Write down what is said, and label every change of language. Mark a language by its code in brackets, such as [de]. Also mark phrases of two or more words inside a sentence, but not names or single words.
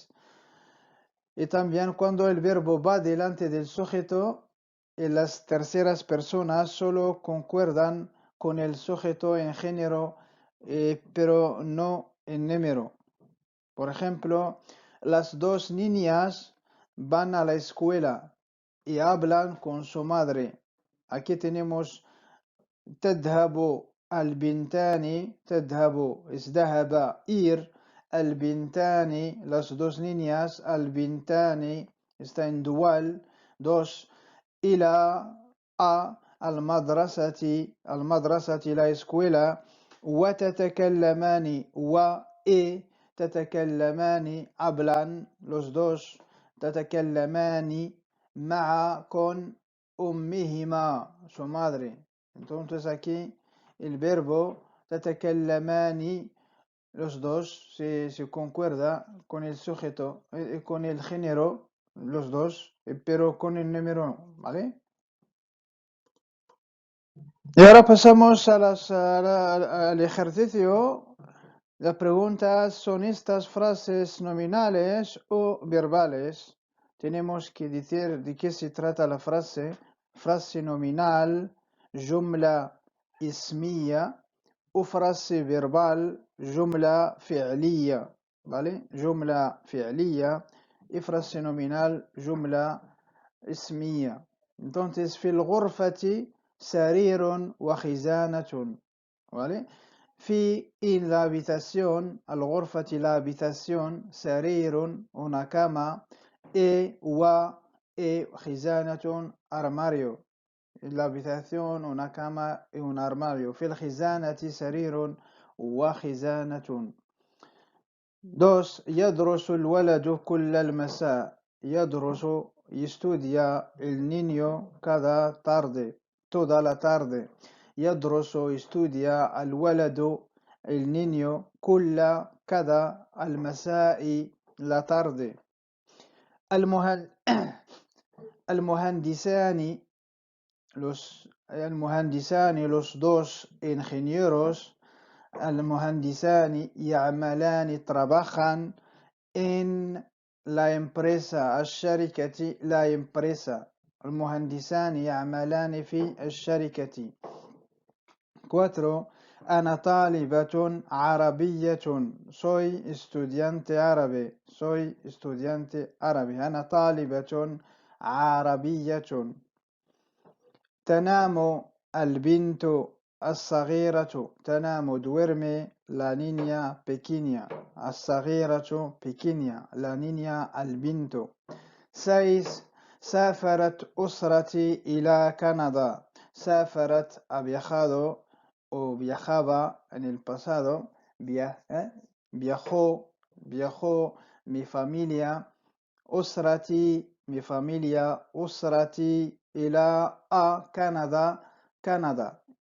[es] Y también cuando el verbo va delante del sujeto, las terceras personas solo concuerdan con el sujeto en género, pero no en número. Por ejemplo, las dos niñas van a la escuela y hablan con su madre. Aquí tenemos [ar] تذهب البنتان, تذهب es ذهب, ir, البنتان, [es] las dos niñas, البنتان está en dual, dos, [ar] إلى [es] المدرسة la escuela, [ar] وتتكلمان تتكلمان [es] hablan los dos, [ar] تتكلمان مع con أمهما [es] su madre. Entonces aquí el verbo تتكلمان, los dos se concuerda con el sujeto, con el género, los dos, pero con el número, ¿vale? Y ahora pasamos al ejercicio. Las preguntas son estas frases nominales o verbales. Tenemos que decir de qué se trata la frase. Frase nominal, [ar] جملة اسمية, [es] o frase verbal, [ar] جملة فعلية, ¿vale? جملة فعلية [es] y frase nominal, [ar] جملة اسمية. Entonces, في الغرفة سرير وخزانة, [es] ¿vale? En la habitación, الغرفة la habitación, سرير una cama, خزانة armario. En la habitación, una cama y un armario. [ar] في الخزانة سرير وخزانة. 2. يدرس الولد كل المساء. [es] يدرس estudia el niño cada tarde, toda la tarde. يدرس estudia الولد el niño كل cada المساء la tarde. المهندسان los dos ingenieros [ar] المهندسان يعملان [es] trabajan en la empresa الشركة la empresa [ar] المهندسان يعملان في الشركة 4 أنا طالبة عربية [es] soy estudiante árabe [ar] أنا طالبة عربية تنام البنت الصغيرة تنام [es] duerme la niña pequeña الصغيرة pequeña la niña [ar] البنت 6 سافرت أسرتي إلى كندا سافرت [es] ha viajado o viajaba en el pasado viajó mi familia mi familia [ar] أسرتي إلى [es] Canadá